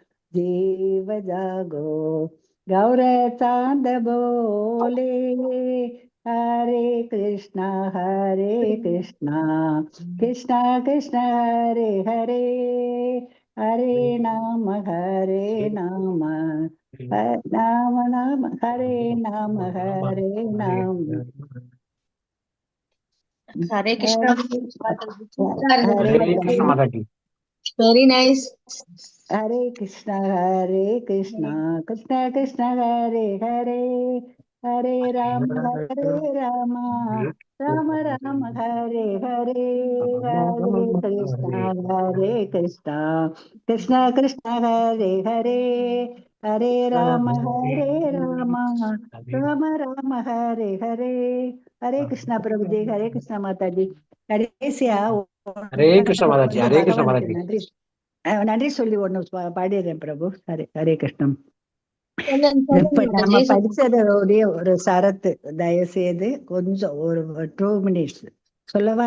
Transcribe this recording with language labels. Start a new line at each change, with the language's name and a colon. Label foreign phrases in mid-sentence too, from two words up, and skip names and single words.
Hindi: गौर चांद बोले,
Sanskrit: हरे कृष्णा कृष्णा कृष्णा हरे हरे, हरे नाम हरे नाम हरे नाम
Tamil: ஹரே கிருஷ்ணா हरे கிருஷ்ணா மாதாஜி.
English: very nice.
Sanskrit: हरे कृष्णा कृष्णा कृष्णा हरे हरे, हरे राम राम राम हरे हरे, हरे कृष्णा कृष्णा कृष्णा हरे हरे, हरे राम राम राम हरे हरे, हरे कृष्णा प्रभु जी.
Hindi: हरे कृष्णा माता जी.
Tamil: கடைசியா ஹரே கிருஷ்ணா மாதாஜி. ஹரே கிருஷ்ணா பகவானுக்கு மாதாஜி. நன்றி சொல்லி ஒண்ணு பாடிடுறேன் பிரபு. ஹரே கிருஷ்ணம். சொல்லுங்க இப்ப நம்ம மாதாஜி. படிச்சதோடைய ஒரு சரத்து தயவு செய்து கொஞ்சம் ஒரு 2 minutes சொல்லவா?